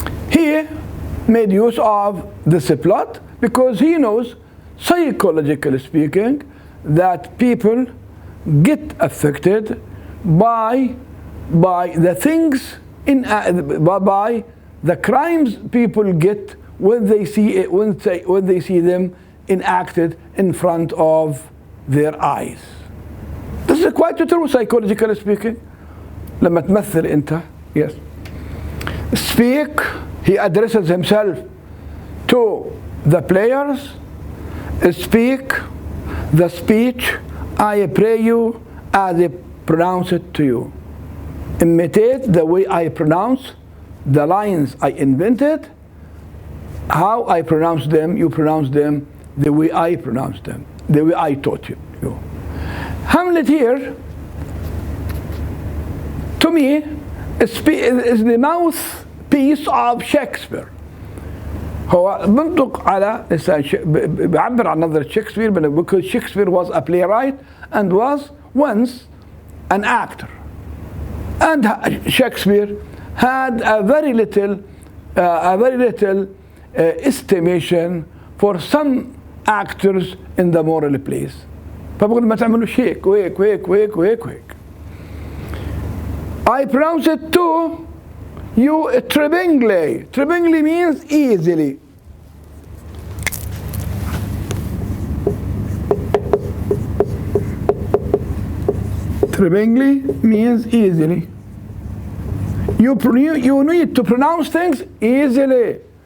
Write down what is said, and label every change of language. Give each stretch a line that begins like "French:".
English: He made use of this plot because he knows, psychologically speaking, that people get affected by the things by the crimes people get when they see them enacted in front of their eyes. This is quite true, psychologically speaking.
Arabic: لما تمثل أنت, yes.
English: Speak, he addresses himself to the players. Speak the speech, I pray you, as I pronounce it to you. Imitate the way I pronounce the lines I invented. how I pronounce them, you pronounce them the way I pronounce them, the way I taught you. Hamlet here, to me, is the mouthpiece of Shakespeare.
Arabic: هو بنطق على بيعبر عن نظرة شكسبير
English: because Shakespeare was a playwright and was once an actor. And Shakespeare had a very little estimation for some actors in the moral plays.
Arabic: فبقول ما تعملوش هيك وهيك وهيك وهيك وهيك وهيك.
English: I pronounce it to you tremingly. Tremingly means easily. Tremingly means easily. You need to pronounce things easily.